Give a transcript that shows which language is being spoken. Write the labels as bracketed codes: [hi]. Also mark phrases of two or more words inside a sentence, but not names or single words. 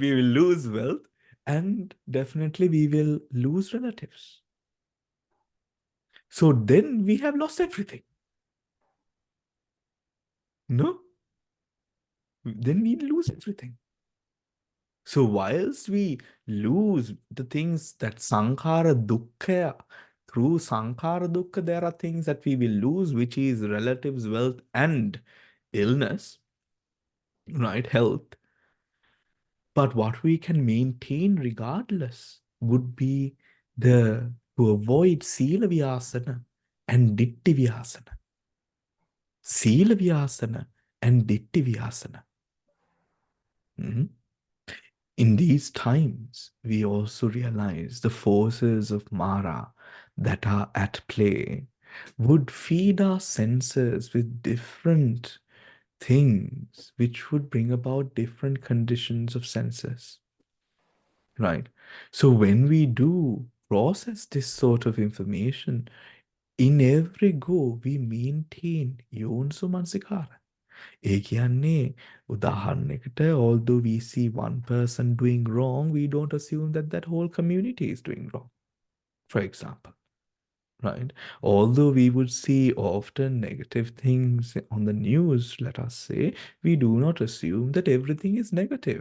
[en] We will lose wealth, and definitely we will lose relatives. So then we have lost everything. No? Then we lose everything. So whilst we lose the things that [pi] sankhara dukkha, [en] through [pi] sankhara dukkha, [en] there are things that we will lose, which is relatives, wealth, and illness, right? Health. But what we can maintain regardless would be to avoid [pi] sila vyasana [en] and [pi] ditti vyasana. Sila vyasana and ditti vyasana. [en] In these times, we also realize the forces of Mara that are at play would feed our senses with different things, which would bring about different conditions of senses. Right? So when we do process this sort of information, in every go, we maintain [pi] yonso mansikara. [si] ඒ කියන්නේ උදාහරණයකට [en] although we see one person doing wrong, we don't assume that that whole community is doing wrong, for example, right? Although we would see often negative things on the news, let us say, we do not assume that everything is negative.